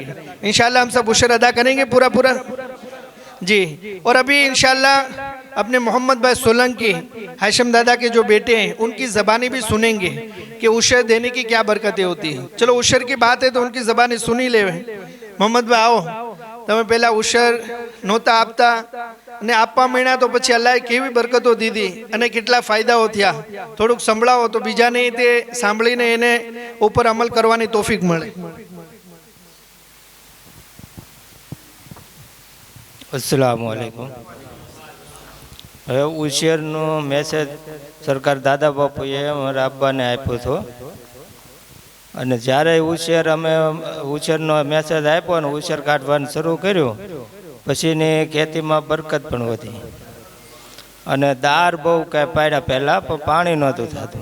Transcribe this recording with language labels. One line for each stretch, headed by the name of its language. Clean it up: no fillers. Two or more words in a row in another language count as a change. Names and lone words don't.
Hindi: इंशाअल्लाह हम सब उशर अदा करेंगे पूरा जी। और अभी इंशाअल्लाह अपने मोहम्मद भाई सोलंकी हाशिम दादा के जो बेटे हैं उनकी ज़बानी भी सुनेंगे कि उशर देने की क्या बरकतें होती हैं। चलो उशर की बात है तो उनकी ज़बानी सुनी ले। मोहम्मद भाई आओ,
Gujarati: તમે પહેલા ઉશર નહોતા આપતા અને આપવા માંડ્યા તો પછી અલ્લાહે કેવી બરકતો દીધી અને કેટલા ફાયદાઓ થયા, થોડુંક સંભળાવો તો બીજાને તે સાંભળીને એને ઉપર અમલ કરવાની તોફીક મળે।
Arabic: السلام عليكم.
Gujarati: હવે ઉછેરનો મેસેજ સરકાર દાદા બાપુએ અમારા અબ્બાને આપ્યો હતો, અને જ્યારે અમે ઉછેરનો મેસેજ આપ્યો અને ઉછેર કાઢવાનું શરૂ કર્યું પછીની ખેતીમાં બરકત પણ વધી, અને દાર બહુ કાંઈ પાડ્યા પહેલાં પણ પાણી નહોતું થતું।